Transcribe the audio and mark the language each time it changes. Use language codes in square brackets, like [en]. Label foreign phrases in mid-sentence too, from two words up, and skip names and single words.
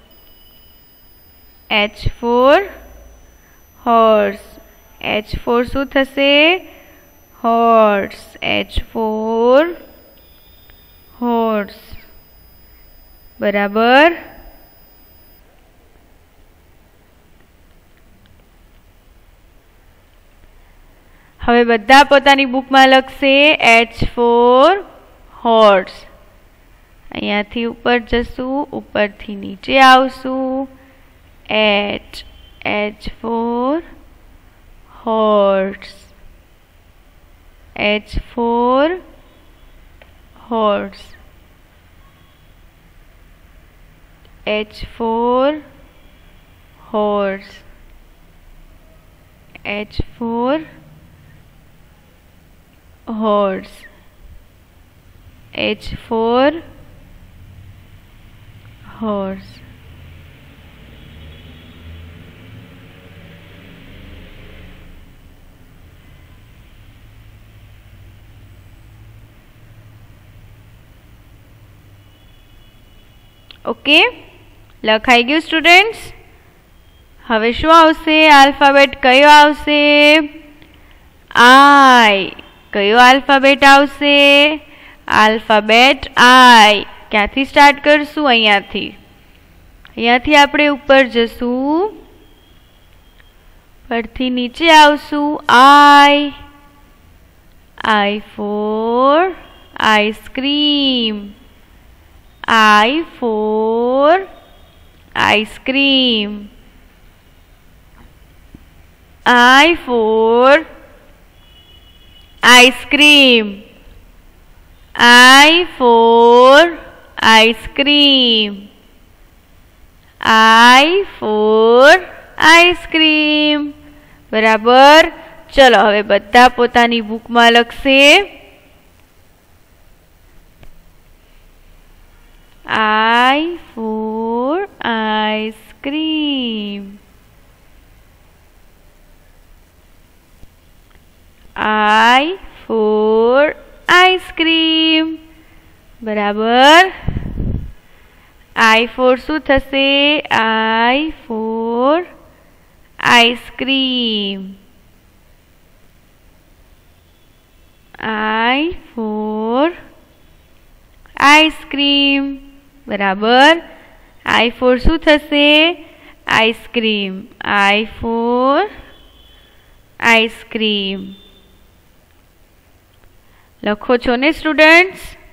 [en] H for horse. H for [gu] શું થશે? [en] Horse. H for horse. [gu] બરાબર. હવે બધા પોતાની બુકમાં લખશે [en] H for horse. [gu] અહીંયાથી ઉપર જશું, ઉપરથી નીચે આવશું. [en] H. H for horse. H for horse. H for horse. H for horse. H for horse. [gu] ઓકે, લખાઈ ગયું સ્ટુડન્ટ્સ? હવે શું આવશે? આલ્ફાબેટ કયો આવશે? I. કયો આલ્ફાબેટ આવશે? આલ્ફાબેટ I. ક્યાંથી સ્ટાર્ટ કરશું? અહીંયાથી. અહીંયાથી આપણે ઉપર જશું, પરથી નીચે આવશું. [en] I. I for ice cream. I for ice cream. I for ice cream. I for ice cream. I for ice cream. [gu] બરાબર. ચલો હવે બધા પોતાની બુકમાં લખશે [en] I for ice cream. I for ice cream. [gu] બરાબર. [en] I for [gu] શું થશે? [en] I for ice cream. I for ice cream. [gu] બરાબર. [en] I for [gu] શું થશે? [en] ice cream. I for ice cream. [gu] લખો છો ને સ્ટુડન્ટ્સ?